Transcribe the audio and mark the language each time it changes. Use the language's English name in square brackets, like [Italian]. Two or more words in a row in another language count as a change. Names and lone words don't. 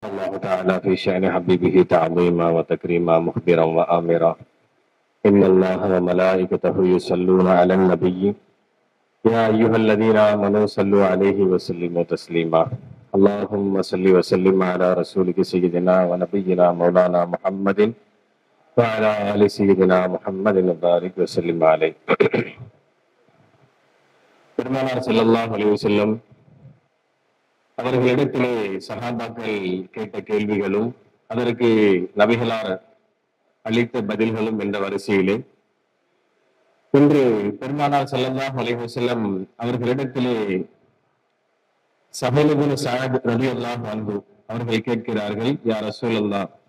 [Arabic] الله تعالى في شأن حبيبه تعظيما وتكريما مخبرا وآمرا إن الله وملائكته يصلون على النبي يا أيها الذين آمنوا صلوا عليه وسلموا تسليما اللهم صل وسلم على رسولك سيدنا ونبينا مولانا محمد وعلى آل سيدنا محمد وبارك وسلم عليه. [Tamil] பெருமானார் [Arabic] صلى الله عليه وسلم [Tamil] அவர்களிடத்திலே சஹாபாக்கள் கேட்ட கேள்விகளும் அதற்கு நபிகளார் அளித்த பதில்களும் என்ற வரிசையிலே இன்று பெருமானார் [Arabic] صلى الله عليه وسلم [Tamil] அவர்களிடத்திலே ஸஹீல் இப்னு ஸஅத் [Arabic] رضي الله عنه [Tamil] அவர்கள் கேட்கிறார்கள், [Arabic] يا رسول الله